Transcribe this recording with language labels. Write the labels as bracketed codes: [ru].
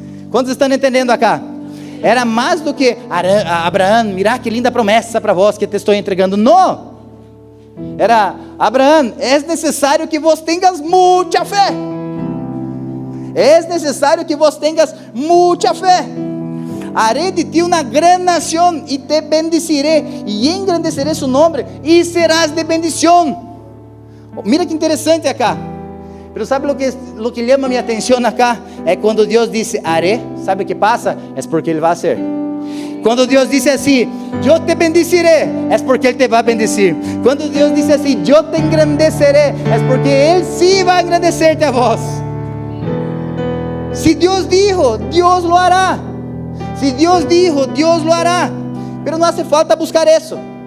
[pt] Quantos estão entendendo acá? Era mais do que: Abraham, mira que linda promessa para vós que te estou entregando. Não. Era: Abraham, é necessário [es] que vos tengas [pt] muita fé. É necessário [es] que vos tengas [pt] muita fé. [es] Haré de ti una gran nación y te bendeciré y engrandeceré su nombre y serás de bendición. Mira que interessante acá. Pero sabe lo que llama mi atención acá? [pt] É quando Deus diz [es] haré. [pt] Sabe o que passa? É porque Ele [es] vai hacer. [pt] Quando Deus diz assim: eu te [es] bendeciré, [pt] é porque Ele te vai [es] bendecir. [pt] Quando Deus diz assim: eu te [es] engrandeceré, [pt] é porque Ele sim vai engrandecer-te a vós. [es] Se Deus dijo, Deus lo hará. Se Deus dijo, Deus lo hará. [pt] Pero não hace falta buscar isso.